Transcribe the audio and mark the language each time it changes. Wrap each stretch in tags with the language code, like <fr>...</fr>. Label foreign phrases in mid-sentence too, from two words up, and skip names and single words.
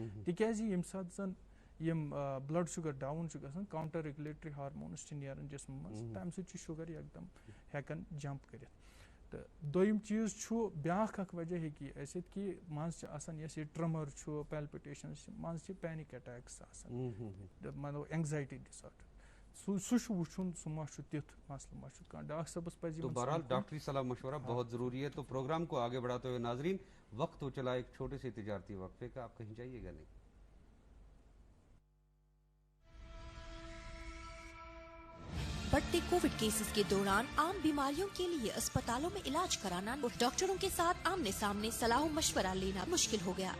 <ks>تِکیازِ ییٚمہِ ساتہٕ زن یم</ks> <en>blood sugar down</en> <ks>چھُ گژھان</ks> <en>counter regulatory hormones</en> <ks>چھِ نیران جسمہٕ منٛز, تمہِ سۭتۍ چھُ شُگر یکدم ہیکان جمپ کٔرِتھ. تو دوٚیِم چیٖز چھُ بیاکھ اکھ وجہ ہیٚکہِ یہِ ٲسِتھ کہِ منٛزٕ چھِ آسان یۄس یہِ ٹرمر چھُ پیلپٹیشنز چھِ منٛزٕ چھِ</ks> <en>panic attacks</en> <ks>آسان, مطلب</ks> <en>anxiety disorder.</en> <ks>سُہ چھُ وٕچھُن سُہ ما چھُ تیُتھ مسلہٕ ما چھُ کانٛہہ. ڈاکٹر صٲبس پزِ.</ks> <ur>تو بہرحال ڈاکٹری صلاح مشورہ بہت ضروری ہے. تو پروگرام کو آگے بڑھاتے ہوئے ناظرین وقت ہو چلا ایک چھوٹے سے تجارتی وقفے کا, آپ کہیں جائیے گا نہیں. بڑھتے کووڈ کیسز کے دوران عام بیماریوں کے لیے اسپتالوں میں علاج کرانا اور ڈاکٹروں کے ساتھ آمنے سامنے صلاح و مشورہ لینا مشکل ہو گیا.</ur>